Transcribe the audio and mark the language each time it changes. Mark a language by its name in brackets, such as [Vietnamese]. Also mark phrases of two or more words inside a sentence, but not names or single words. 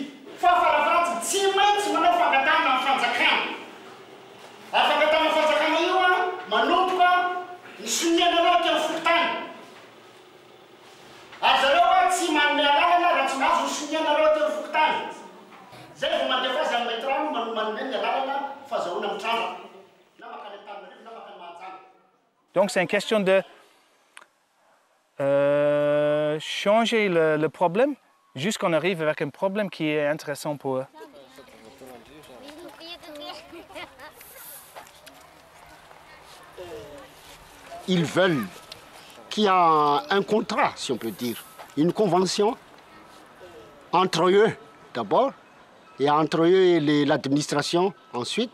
[Malagasy] fa faravaratsy tsy maintsy manao fangatana amin'ny fanjakana fangatana amin'ny fanjakana io a manomboka ny sonianareo ty amin'ny folotany ary zareo a tsy manome alalana raha tsy mahazo ny sonianareo ty amin'ny folotany zay vao mandefa azy amin'ny maître-rano manome ny alalana fahazahoana mitranga na makany Antananarivo na makany Mahajanga. [French] Donc c'est une question de changer le problème jusqu'à qu'on arrive avec un problème qui est intéressant pour eux. Ils veulent qu'il y ait un contrat, si on peut dire, une convention entre eux d'abord et entre eux et l'administration ensuite.